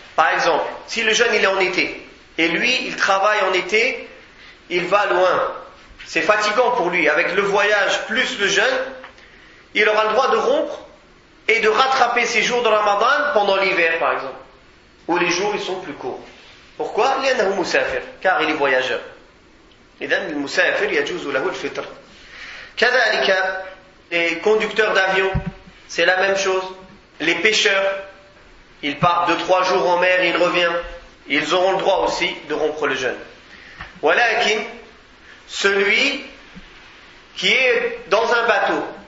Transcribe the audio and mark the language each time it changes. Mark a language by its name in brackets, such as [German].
[French] Par exemple, si le jeûne il est en été et lui il travaille en été, il va loin. C'est fatigant pour lui, avec le voyage plus le jeûne, il aura le droit de rompre et de rattraper ses jours de Ramadan pendant l'hiver par exemple, où les jours ils sont plus courts. Pourquoi ? [Arabic] لأنه مسافر, [French] car il est voyageur. [Arabic] إذن المسافر يجوز له الفطر. كذلك, [French] les conducteurs d'avion, c'est la même chose. Les pêcheurs, ils partent 2-3 jours en mer, ils reviennent, ils auront le droit aussi de rompre le jeûne. [Arabic] ولكن, [French] celui qui est dans un bateau.